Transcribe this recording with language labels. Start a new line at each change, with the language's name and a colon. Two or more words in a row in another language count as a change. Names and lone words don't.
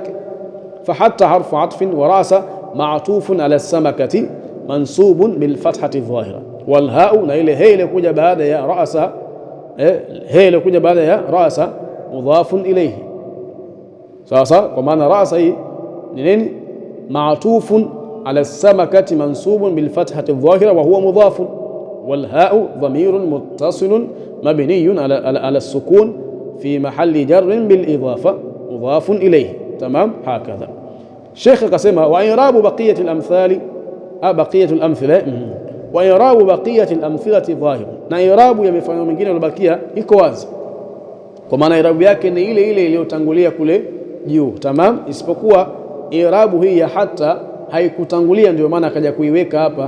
Arabic: فحتى حرف عطف والرأس معطوف على السمكة منصوب بالفتحة الظاهرة والهاء,
Swahili: na ile he ile kuja baada ya ra'sa, he ile kuja baada ya ra'sa
Arabic: مضاف إليه.
Swahili: Sasa kwa maana ra'sa hii ni nini?
Arabic: معطوف على السمكة منصوب بالفتحة الظاهرة وهو مضاف والهاء ضمير متصل مبني على السكون في محل جر بالإضافة مضاف إليه. Tamam, hakadha.
Swahili: Sheikh akasema
Arabic: وإعراب بقية الأمثال بقية الأمثلة وإعراب بقية الأمثلة ظاهر,
Swahili: na i'rabu ya mifano mingine iliyobakia iko wazi, kwa maana i'rabu yake ni ile ile iliyotangulia kule juu. Tamam, isipokuwa i'rabu hii ya hatta haikutangulia, ndio maana akaja kuiweka hapa.